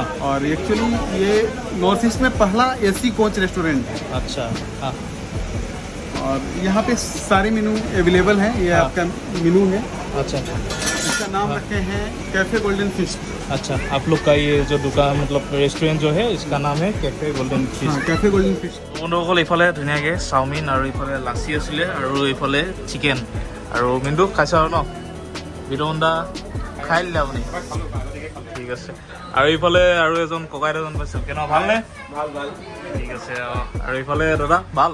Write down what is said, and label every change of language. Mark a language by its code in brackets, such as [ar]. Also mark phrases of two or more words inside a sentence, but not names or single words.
[hi] और एक्चुअली ये नॉर्थ ईस्ट में पहला [en] AC coach restaurant [hi] है। अच्छा, हाँ। और यहाँ पे सारे [en] menu available [hi] हैं। ये हाँ। आपका मेनू है। अच्छा, इसका नाम रखे हैं कैफे गोल्डन फिस्ट। अच्छा, आप लोग का ये जो दुकान रेस्टोरेंट जो है इसका नाम है कैफे गोल्डन फिश। हाँ, कैफे गोल्डन फिस्ट। [as] বন্ধুসকল, এইফালে ধুনীয়াকৈ চাওমিন আৰু এইফালে লাচি আছিলে আৰু এইফালে চিকেন। আৰু মিণ্টু খাইছে আৰু ন? বিতৰণ খাই দিলে আপুনি? ঠিক আছে। আৰু এইফালে আৰু এজন ককাই এজন পাইছোঁ, কেনেকুৱা ভালনে? ভাল ভাল, ঠিক আছে। অঁ, আৰু এইফালে দাদা ভাল?